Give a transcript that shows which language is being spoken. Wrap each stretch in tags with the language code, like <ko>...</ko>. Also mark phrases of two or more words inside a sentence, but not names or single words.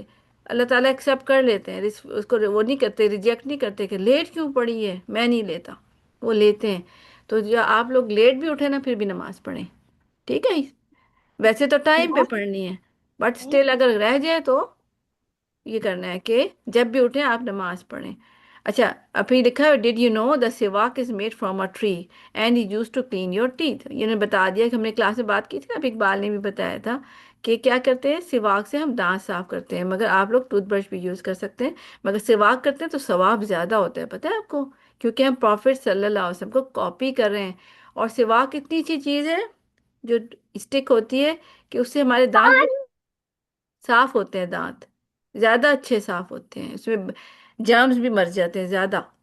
<ur>اللہ تعالیٰ ایکسیپٹ کر لیتے ہیں، اس کو وہ نہیں کرتے، ریجیکٹ نہیں کرتے کہ لیٹ کیوں پڑھی ہے، میں نہیں لیتا، وہ لیتے ہیں. تو جو آپ لوگ لیٹ بھی اٹھے نا پھر بھی نماز پڑھیں. ٹھیک ہے، ویسے تو ٹائم پہ پڑھنی ہے،</ur> <en>But still</en> <ur>اگر رہ جائے تو یہ کرنا ہے کہ جب بھی اٹھیں آپ نماز پڑھیں. اچھا، ابھی لکھا ہے</ur> <en>Did you know the siwak is made from a tree and use to clean your teeth.</en> <ur>یہ نے بتا دیا کہ ہم نے کلاس میں بات کی تھی نا، ابھی اقبال نے بھی بتایا تھا کہ کیا کرتے ہیں، سواک سے ہم دانت صاف کرتے ہیں، مگر آپ لوگ</ur> <en>tooth brush</en> <ur>بھی یوز کر سکتے ہیں. مگر سواک کرتے ہیں تو ثواب زیادہ ہوتا ہے، پتہ ہے آپ کو، کیونکہ ہم پروفٹ صلی اللہ علیہ وسلم کو کاپی کر رہے ہیں. اور سواک اتنی اچھی چیز ہے جو اسٹک ہوتی ہے کہ اس سے ہمارے دانت صاف ہوتے ہیں، دانت زیادہ اچھے صاف ہوتے ہیں، اس میں جرمز بھی مر جاتے ہیں زیادہ.</ur>